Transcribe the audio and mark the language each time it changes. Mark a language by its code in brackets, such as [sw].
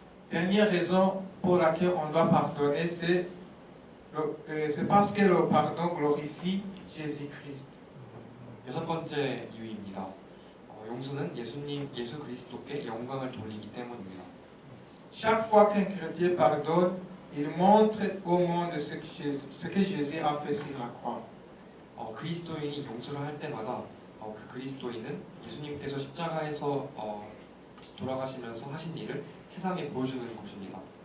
[fr] Dernière raison pour laquelle on doit pardonner, c'est parce que le pardon glorifie Jésus-Christ. [ko] 여섯 번째 이유입니다. 용서는 예수 그리스도께 영광을 돌리기 때문입니다. [fr] Chaque fois qu'un chrétien pardonne, il montre au monde ce que Jésus a fait sur la croix. [ko] 그리스도인이 용서를 할 때마다 그 그리스도인은 예수님께서 십자가에서 돌아가시면서 하신 일을 세상에 보여주는 것입니다.